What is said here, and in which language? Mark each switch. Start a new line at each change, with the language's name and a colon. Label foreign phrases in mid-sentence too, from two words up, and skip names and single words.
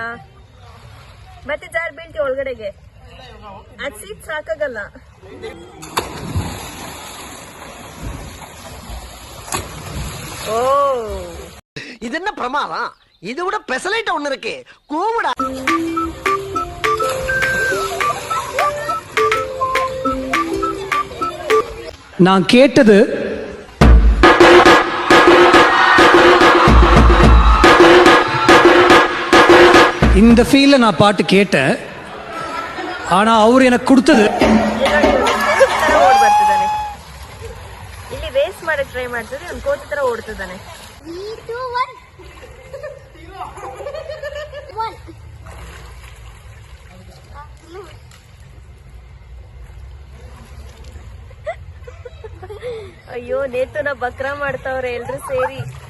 Kannada: ಮತ್ತೆ ಜಾರ್ ಬೀಳ್ತಿ ಒಳಗಡೆಗೆ, ಅದ್ ಸೀಟ್ ಸಾಕಾಗಲ್ಲ.
Tamil: ஓ, இது என்ன பிரமாதம்? இது விட பெசலைட் ஒண்ணு இருக்கு, கூவுடா. நான் கேட்டது இந்த ஃபீல்ல நான் பாட்டு கேட்டேன், ஆனா அவர் எனக்கு கொடுத்தது
Kannada: ಓಡ್ ಬರ್ತಿದ್ದಾನೆ. ಇಲ್ಲಿ ರೇಸ್ ಮಾಡಕ್ ಟ್ರೈ ಮಾಡ್ತಿದ್ರೆ ಒಂದು ಕೋತಿ ತರ ಓಡ್ತಿದ್ದಾನೆ. 3 2 1 ಅಯ್ಯೋ, ನೇತುನ ಬಕ್ರ ಮಾಡ್ತಾವ್ರೆ ಎಲ್ರು ಸೇರಿ.